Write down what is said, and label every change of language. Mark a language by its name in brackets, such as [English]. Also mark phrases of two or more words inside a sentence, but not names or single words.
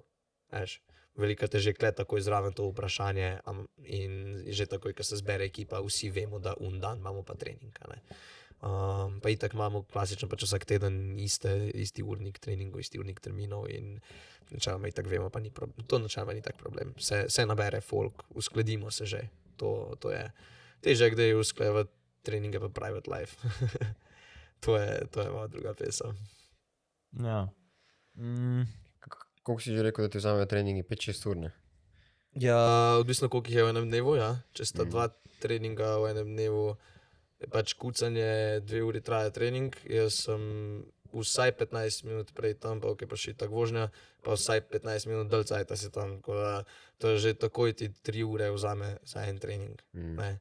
[Slovenian] Velikokrat je že kle takoj zraven to vprašanje in že takoj, ko se zbere ekipa, vsi vemo, da un dan imamo pa trening, ne. Pa itak imamo klasično pač vsak teden isti urnik treningov, isti urnik terminov in načeloma itak vemo, pa to načeloma ni tak problem. Se nabere folk, uskladimo se že, to je. Težje, kdaj je usklajevati treninge pa [English] private life. [Slovenian] To je malo druga pesem. Ja. Koliko si že rekel, da ti vzamejo treningi? 5-6 ur, ne? Ja, odvisno koliko jih je v enem dnevu, ja. Če sta 2 treninga v enem dnevu, je pač kucanje, 2 uri traja trening, jaz sem vsaj 15 minut prej tam, pa pa še tak vožnja, pa vsaj 15 minut dalj cajta si tam, tako da to je že takoj ti 3 ure vzame za en trening, ne.